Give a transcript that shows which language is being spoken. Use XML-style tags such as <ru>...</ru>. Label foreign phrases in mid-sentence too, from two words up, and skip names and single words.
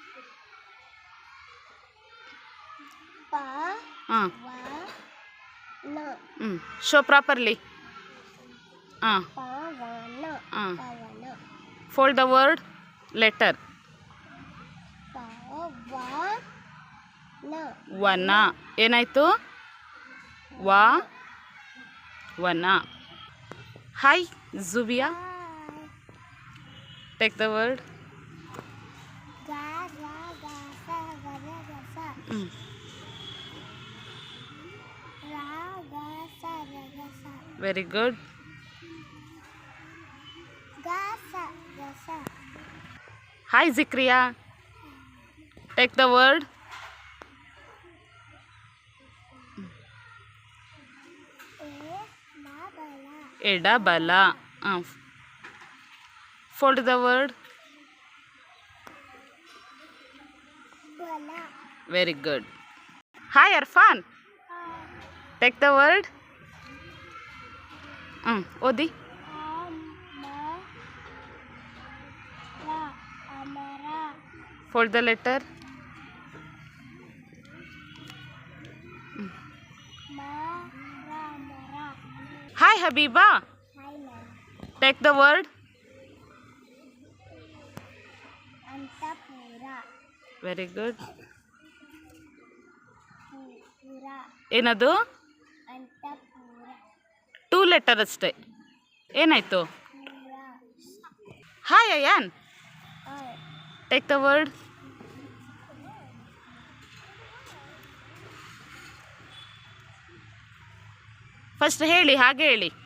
<kn>Pa. Uh. Wa. Na.</kn> <en>Show properly.</en> <kn>Pa. Wa. Na. Uh. Pavana.</kn> <en>Fold the word. Letter.</en> <kn>Pa. Wa. Na. ವನ ಏನಾಯ್ತು ವನ.</kn> <en>Hi Zubiya. Hi. Take the word.</en> <kn>Ga. Ra. Ga. Sa. Ga. Ra. Ga. Sa. Ra. Ga. Sa. Ra. Ga. Sa.</kn> <en>Very good.</en> <kn>Ga. Sa. Ga. Sa.</kn> <en>Hi Zikriya. Take the word.</en> <kn>E. Ma. Bala. ಎಡ ಬಲ.</kn> <en>Fold the word.</en> <kn>Bala.</kn> <en>Very good. Hi Arfan. Take the word.</en> <kn>ಓದಿ. Amara.</kn> <en>Fold the letter.</en> <kn>Mara.</kn> <en>Hi Habeeba. Hi, ma'am. Take the word.</en> <kn>Antapura.</kn> <en>Very good.</en> <kn>Pura. ಏನದು Antapura. 2 ಲೆಟರ್ ಅಷ್ಟೇ. ಏನಾಯ್ತು. Pura.</kn> <en>Hi Ayaan. Hi. Take the word.</en> <kn>ಫಸ್ಟ್ ಹೇಳಿ, ಹಾಗೆ ಹೇಳಿ.</kn>